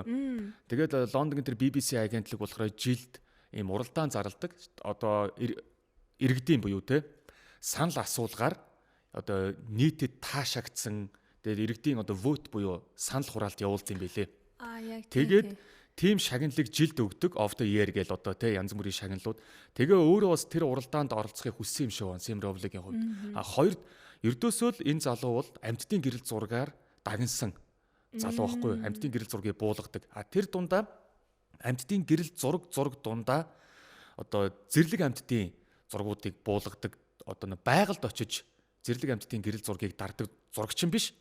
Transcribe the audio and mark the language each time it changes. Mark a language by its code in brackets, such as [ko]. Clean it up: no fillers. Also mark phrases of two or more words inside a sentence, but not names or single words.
[mn] Тэгээд Лондонгийн тэр BBC агентлаг болохоор жилд ийм уралдаан зарладаг. Одоо иргэдийн буюу те санал асуулгаар одоо нийтэд таашаагдсан тэгээд иргэдийн одоо vote буюу санал хураалт явуулсан юм байлээ. Яг тэгээд team шагналыг жилд өгдөг [en] of the year [mn] гэл одоо те янз бүрийн шагналууд. Тэгээ өөрөө бас тэр уралдаанд оролцохыг хүссэн юм шиг байна Сэм Ровлигийн хувьд. Хоёрд ердөөсөө л энэ залуу бол амьтдын гэрэл зургаар дагнсан залуу байхгүй юу? Амьтдын гэрэл зургийг буулгадаг. Тэр дундаа амьтдын гэрэл зураг дундаа одоо зэрлэг амьтдын зургуудыг буулгадаг одоо байгальд очиж зэрлэг амьтдын гэрэл зургийг дардаг зурагч юм биш.